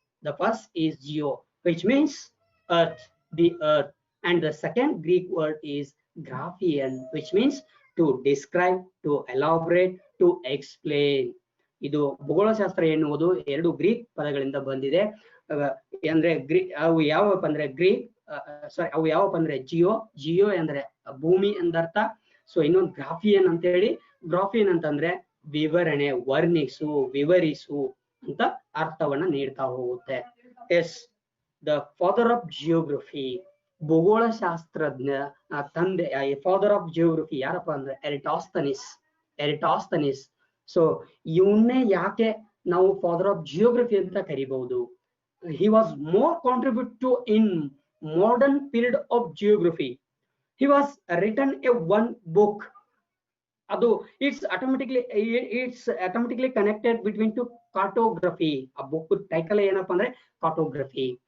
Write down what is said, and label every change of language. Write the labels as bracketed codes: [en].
[en] The first is geo, which means earth, the earth, and the second Greek word is graphein, which means to describe, to elaborate, to explain. [kn] ಇದು ಭೂಗೋಳಶಾಸ್ತ್ರ ಎನ್ನುವುದು 2 Greek ಪದಗಳಿಂದ ಬಂದಿದೆ. ಅಂದ್ರೆ ಅವು ಯಾವಪ್ಪ ಅಂದ್ರೆ ಅವು ಯಾವಪ್ಪ ಅಂದ್ರೆ ಜಿಯೋ ಅಂದ್ರೆ ಭೂಮಿ ಎಂದರ್ಥ. ಸೊ ಇನ್ನೊಂದು ಗ್ರಾಫಿಯನ್ ಅಂತ ಹೇಳಿ, ಗ್ರಾಫಿಯನ್ ಅಂತಂದ್ರೆ ವಿವರಣೆ, ವರ್ಣಿಸು, ವಿವರಿಸು ಅಂತ ಅರ್ಥವನ್ನ ನೀಡ್ತಾ ಹೋಗುತ್ತೆ. [en] yes, the father of geography, [kn] ಭೂಗೋಳಶಾಸ್ತ್ರಜ್ಞ ತಂದೆ, [en] father of geography [kn] ಯಾರಪ್ಪ ಅಂದ್ರೆ [en] Eratosthenes. [kn] ಸೊ ಇವನ್ನೇ ಯಾಕೆ ನಾವು [en] father of geography [kn] ಅಂತ ಕರಿಬಹುದು? [en] he was more contribute to in modern period of geography. He was written a one book. Adu it's automatically connected between to cartography. A book title [kn] ಏನಪ್ಪ ಅಂದ್ರೆ [en] cartography.